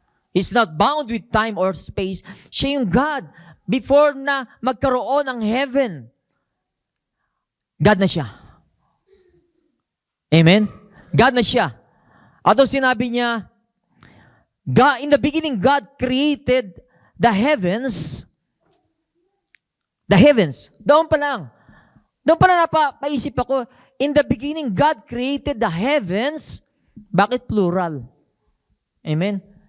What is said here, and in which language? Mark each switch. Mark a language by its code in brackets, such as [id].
[en] He's not bound with time or space. [tl] Siya yung God. Before na magkaroon ng heaven, God na siya. Amen? God na siya. At sinabi niya, [en] God, in the beginning, God created the heavens. The heavens. [tl] Doon pa lang napaisip ako, [en] in the beginning, God created the heavens. [tl] Bakit plural? [en] Amen?